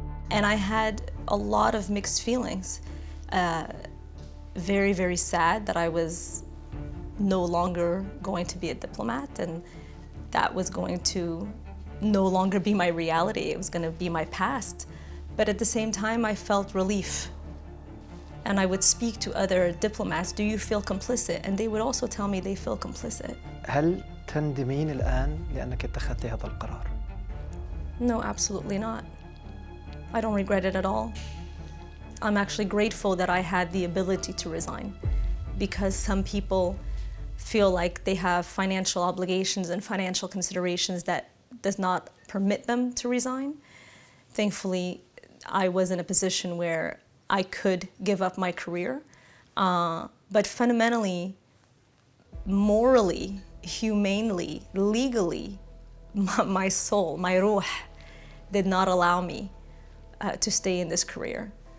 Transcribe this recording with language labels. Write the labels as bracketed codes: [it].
[en] And I had a lot of mixed feelings. Very, very sad that I was no longer going to be a diplomat, and that was going to no longer be my reality. It was going to be my past. But at the same time, I felt relief. And I would speak to other diplomats, do you feel complicit? And they would also tell me they feel complicit. [ar] هل تندمين الآن لأنك اتخذتي هذا القرار؟ [en] No, absolutely not. I don't regret it at all. I'm actually grateful that I had the ability to resign, because some people feel like they have financial obligations and financial considerations that does not permit them to resign. Thankfully, I was in a position where I could give up my career, but fundamentally, morally, humanely, legally, my soul, my ruh, did not allow me to stay in this career.